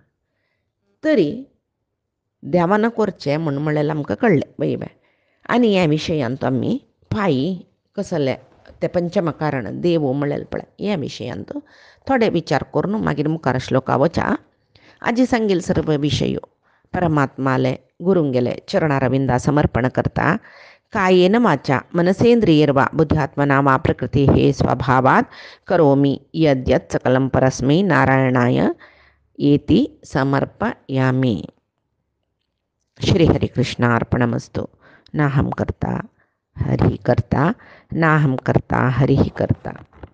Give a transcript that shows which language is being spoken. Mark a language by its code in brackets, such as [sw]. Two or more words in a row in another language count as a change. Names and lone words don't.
[kok] तरी देवान करचें म्हूण म्हळ्यार आमकां कळ्ळें वय बाय. आनी ह्या विशयांत आमी फायी कसले ते पंचमकारण देव म्हळेल पळय ह्या विशयांत थोडे विचार करून मागीर मुखार श्लोका वचा. आजी सांगेल सर्व विशय परमात्माले गुरुंगेले चरणारविंदा समर्पण करता. [sa] कायेन वाचा मनसेंद्रियर्वा बुद्ध्यात्मना वा प्रकृती हे स्वभावात करोमि यद्यत् सकलं परस्मै नारायणाय येति समर्पयामि. श्रीहरिकृष्णार्पणमस्तु. नाहं कर्ता हरिः कर्ता नाहं कर्ता हरिः कर्ता.